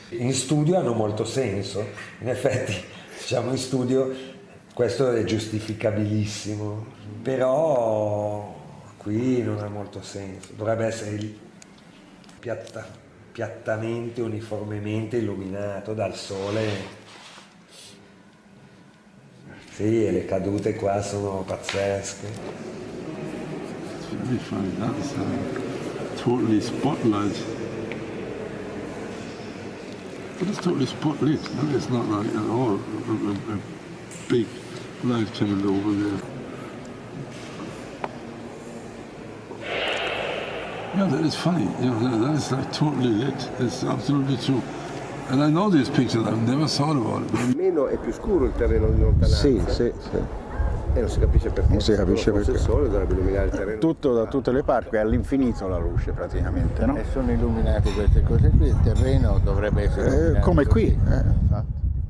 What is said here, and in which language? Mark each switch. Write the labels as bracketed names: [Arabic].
[Italian] In studio hanno molto senso, in effetti diciamo in studio questo è giustificabilissimo, però qui non ha molto senso, dovrebbe essere piattamente, uniformemente illuminato dal sole. Sì, e le cadute qua sono pazzesche. [English] It's very funny, that's totally spotlight. But it's totally spotlit, no? It's not like at all a big light channel over there. Yeah, that is funny. That is like totally lit. It's absolutely true. And I know these pictures, I've never thought about it. [Italian] Meno è più scuro il terreno di lontananza. Sì. E non si capisce perché. Non si capisce perché. Il sole dovrebbe illuminare il terreno. Tutto da tutte le parti, è all'infinito la luce praticamente, no? E sono illuminate queste cose qui, il terreno dovrebbe essere come qui. Infatti.